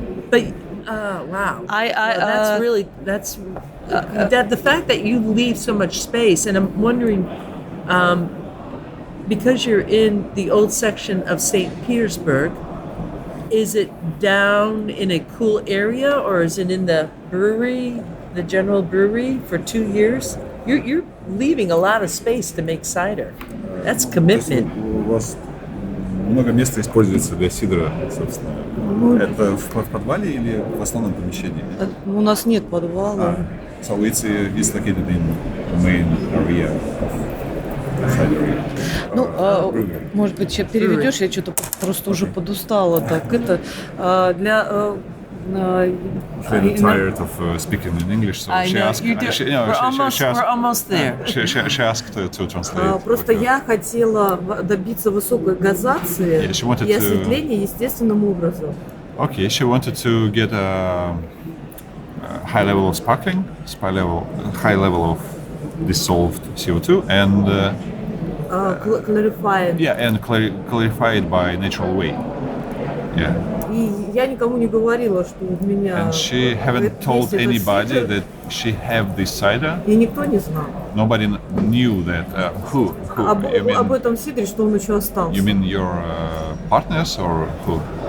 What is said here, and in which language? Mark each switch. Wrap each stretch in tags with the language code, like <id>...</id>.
<en>But wow, that's the fact that you leave so much space, and I'm wondering, because you're in the old section of Saint Petersburg, is it down in a cool area, or is it in the brewery, the general brewery, for 2 years? You're leaving a lot of space to make cider. That's commitment.</en> <ru>У вас много места используется для сидра, собственно. Это в подвале или в основном помещении? У нас нет подвала.</ru> <en>So it's located in main area of cider.</en> <ru>Может быть, сейчас переведешь, я что-то просто уже подустала. Так, это для...</ru> <en>I'm tired of speaking in English, so she asked. We're almost there. She asked to translate.</en> <ru>Просто я хотела добиться высокой газации и осветления естественным образом.</ru> <en>Okay, she wanted to get a high level of sparkling, high level of dissolved CO2, and Clarifying. yeah, and clarify it by natural way. Yeah.</en> <ru>И я никому не говорила, что у меня.</ru> <en>And she haven't told anybody that she have this cider.</en> <ru>И никто не знал.</ru> <en>Nobody knew that. Who?</en> <ru>Об этом сидре, что он еще остался.</ru> <en>You mean your partners or who?</en>